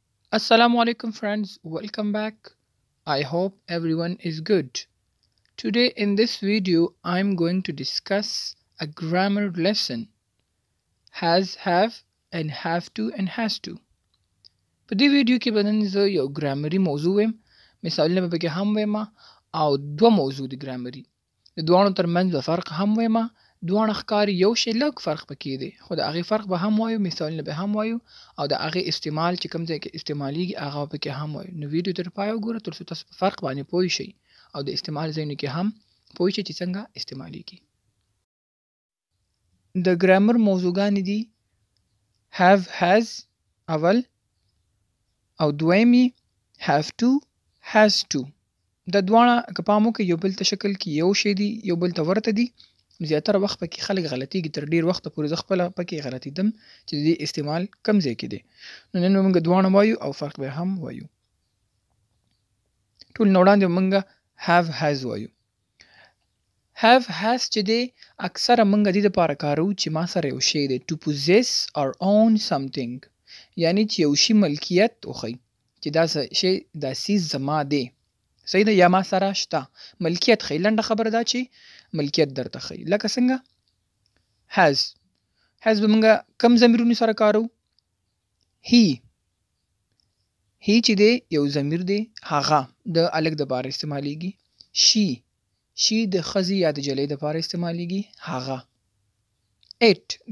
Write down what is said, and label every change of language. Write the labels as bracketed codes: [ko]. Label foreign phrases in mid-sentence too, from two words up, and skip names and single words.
[en] Assalamu alaikum friends, welcome back. I hope everyone is good. Today in this video I'm going to discuss a grammar lesson has, have and have to and has to. [ps] په دې ویډیو کې به نن زه یو ګرامري موضوع ویم مثالونه به پکې هم ویم او دوه موضوع دي ګرامري د دواړو ترمنځ به فرق هم ویم دواړه ښکاري یو شی لږ فرق پکې دی خو د هغې فرق به هم وایو مثالونه به هم وایو او د هغې استعمال چې کوم ځای کې استعمالیږي هغه به پکې هم وایو نو ویډیو تر پایه وګوره تر څو تاسو په فرق باندې پوه شئ او د استعمال ځایونو کې هم پوه شئ چې څنګه استعمالیږي د ګرامر موضوعګانې دي [en] have has [ps] اول او دویمي [en] have to has to [ps] د دواړه که پام وکړئ یو بل ته شکل کې یو شی دي یو بل ته ورته دي زیاتره وخت پکې خلک غلطیږي تر ډیر وخت پورې زه خپله پکې غلطیدم چې د دې استعمال کم ځای کې دی نو نن به موږ دواړه وایو او فرق به هم وایو ټول نه وړاندې به موږ [en] have has [ps] وایو [en] have has [ps] چې دی اکثره موږ د دې دپاره کاروو چې ما سره یو شی دی [en] to possess or own something [ps] یعنی چې یو شي ملکیت وښیي چې دا شی دا څیز زما دی صحیح ده یا ما سره شته ملکیت ښیي لنډه خبره دا چې ملکیت درته ښیي لکه څنګه has به موږ کم ضمیرونو سره کارو he چې دی یو ضمیر دی هغه د الک دپاره استعمالیږي she د ښځې یا د جلۍ دپاره استعمالیږي هغه it د